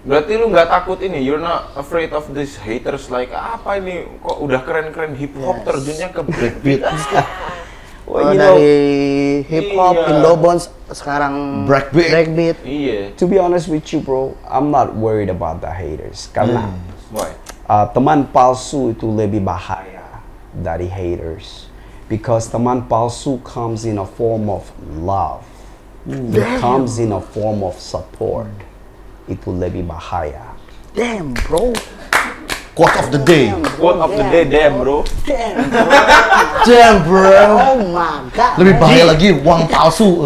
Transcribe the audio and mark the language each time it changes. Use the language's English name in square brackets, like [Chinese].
[Indonesian] Berarti lu nggak takut ini, [English] you're not afraid of these haters [Indonesian] like apa ini kok udah keren-keren hip hop terjunnya ke breakbeat. [English] Well, you know, [Indonesian] Dari hip hop, Iya. Indobons, sekarang breakbeat. Iya. [English] to be honest with you, bro, I'm not worried about the haters. [Indonesian] Karena [English] Why? [Indonesian] teman palsu itu lebih bahaya dari haters. [English] Because [Indonesian] teman palsu [English] comes in a form of love. It comes in a form of support. [Indonesian] Itu lebih bahaya. [English] Damn, bro. Quote of the day. Quote of the day, damn bro. Damn, bro. Damn bro. Oh my god. [Indonesian] Lebih bahaya lagi uang palsu.